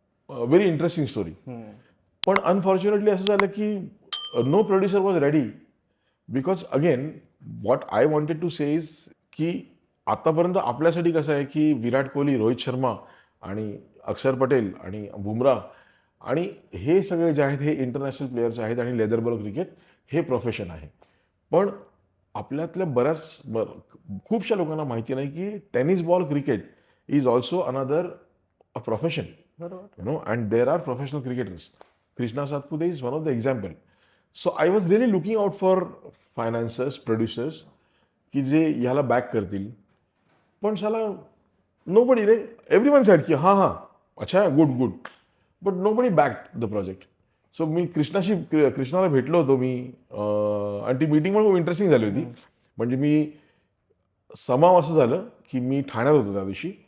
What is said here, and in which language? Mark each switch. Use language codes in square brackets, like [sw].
[en] Very interesting story. [mr] पण unfortunately असं झालं की [en] no producer was ready because again what I wanted to say is [mr] की आतापर्यंत आपल्यासाठी कसं आहे की विराट कोहली, रोहित शर्मा आणि अक्षर पटेल आणि बुमराह आणि हे सगळे जे आहेत हे इंटरनॅशनल प्लेयर्स आहेत आणि लेदर बॉल क्रिकेट हे प्रोफेशन आहे. पण आपल्यातल्या खूपशा लोकांना माहिती नाही की [en] Tennis ball cricket is also another a profession. And there are professional cricketers. Krishna Satpute is one of the example. So I was really looking out for financiers, producers [mr] की जे ह्याला बॅक करतील. पण साला [en] nobody रे, everyone said की [hi] हां अच्छा [en] Good but nobody backed the project. [mr] So मी कृष्णाला भेटलो होतो मी आणि ती मीटिंग पण खूप इंटरेस्टिंग झाली होती. म्हणजे मी समाव असं झालं की मी ठाण्यात होतो त्या दिवशी.